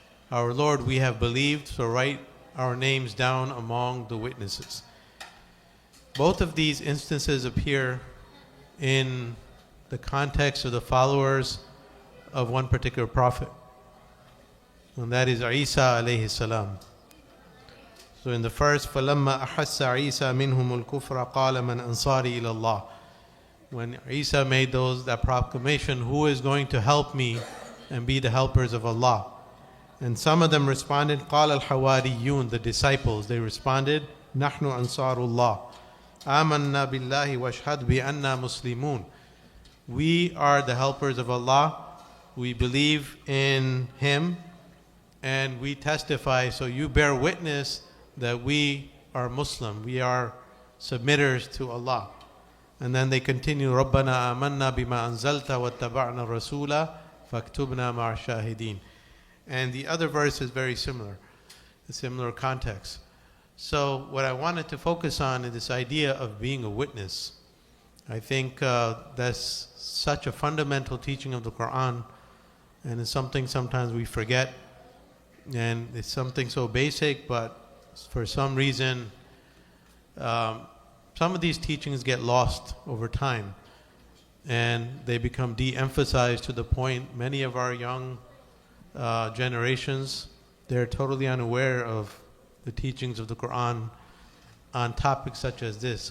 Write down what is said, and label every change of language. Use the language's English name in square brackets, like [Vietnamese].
[English] Our Lord, we have believed, so write our names down among the witnesses. Both of these instances appear in the context of the followers of one particular prophet, and that is Isa alayhi salam. So in the first, [Arabic] فَلَمَّا أَحَسَّ عِيسَى مِنْهُمُ الْكُفْرَ قَالَ مَنْ أَنصَارِي إِلَى اللَّهِ. [English] When Isa made that proclamation, who is going to help me and be the helpers of Allah? And some of them responded, [Arabic] قَالَ الْحَوَارِيُّونَ, [English] the disciples, they responded, [Arabic] نَحْنُ أَنصَارُ اللَّهِ آمَنَّا بِاللَّهِ وَاشْهَدْ بِأَنَّا مُسْلِمُونَ. [English] We are the helpers of Allah, we believe in Him, and we testify, so you bear witness that we are Muslim, we are submitters to Allah. And then they continue, [Arabic] رَبَّنَا آمَنَّا بِمَا أَنزَلْتَ وَاتَّبَعْنَا الرَّسُولَ فَاكْتُبْنَا مَعَ الشَّاهِدِينَ. [English] And the other verse is very similar, a similar context. So what I wanted to focus on is this idea of being a witness. I think that's such a fundamental teaching of the Quran, and it's something sometimes we forget, and it's something so basic, but for some reason some of these teachings get lost over time, and they become de-emphasized to the point many of our young generations, they're totally unaware of the teachings of the Quran on topics such as this.